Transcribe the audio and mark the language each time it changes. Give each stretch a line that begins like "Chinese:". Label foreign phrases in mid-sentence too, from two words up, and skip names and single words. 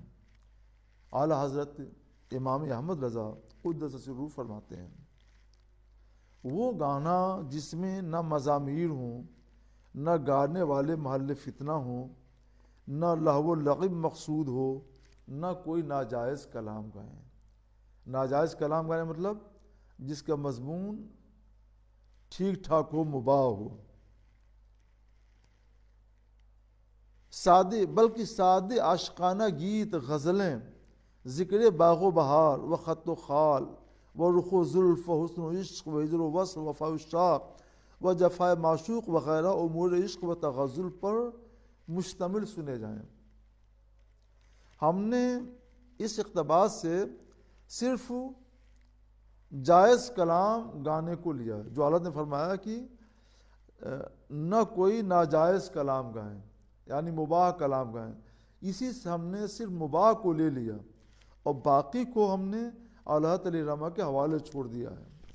Urdu: اعلیٰ حضرت امام احمد رضا قدس سرہ فرماتے ہیں، وہ گانا جس میں نہ مزامیر ہوں، نہ گانے والے محل فتنہ ہوں، نہ لہو و لعب مقصود ہو، نہ کوئی ناجائز کلام گائیں۔ ناجائز کلام گانے مطلب جس کا مضمون ٹھیک ٹھاک ہو، مباح ہو، بلکہ سادے عاشقانہ گیت، غزلیں، ذکر باغ و بہار و خط و خال و رخ و زلف و حسن و عشق و ہجر و وصل و وفا و شاق و جفا معشوق وغیرہ امور عشق و تغزل پر مشتمل سنے جائیں۔ ہم نے اس اقتباس سے صرف جائز کلام گانے کو لیا ہے، جو اللہ نے فرمایا کہ نہ کوئی ناجائز کلام گائیں، یعنی مباح کلام گائیں، اسی سے ہم نے صرف مباح کو لے لیا اور باقی کو ہم نے اعلیٰ
Arabic: علیہ رحمہ
Urdu: کے حوالے چھوڑ دیا ہے۔